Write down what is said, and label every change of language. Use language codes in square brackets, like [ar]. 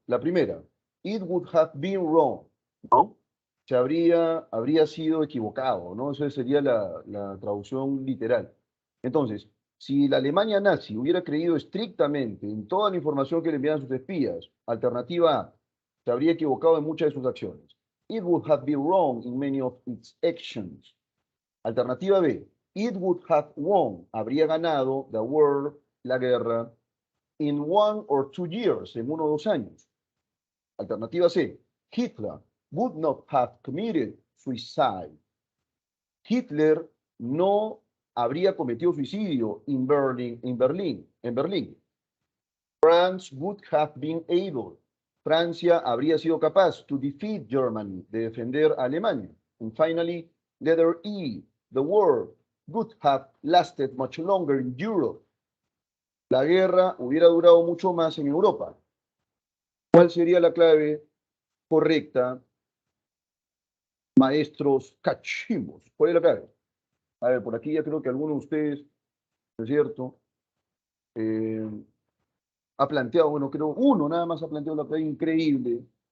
[es] La primera, [en] it would have been wrong, [es] ¿no? Habría sido equivocado, ¿no? Esa sería la traducción literal. Entonces, si la Alemania nazi hubiera creído estrictamente en toda la información que le enviaban sus espías, alternativa A, se habría equivocado en muchas de sus acciones. [en] It would have been wrong in many of its actions. [es] Alternativa B, [en] it would have won, [es] habría ganado [en] the war, [es] la guerra, [en] in 1 or 2 years, [es] en 1 o 2 años. Alternativa C, [en] Hitler would not have committed suicide. [es] Hitler no habría cometido suicidio en Berlín. [en] France would have been able. [es] Francia habría sido capaz [en] to defeat Germany, [es] de defender a Alemania. [en] And finally, letter E, the war would have lasted much longer in Europe. [es] La guerra hubiera durado mucho más en Europa. ¿Cuál sería la clave correcta, maestros cachimbos? ¿Cuál es la clave? A ver, por aquí ya creo que alguno de ustedes, ¿no es cierto? Eh, ha planteado, bueno, creo uno nada más ha planteado la clave increíble.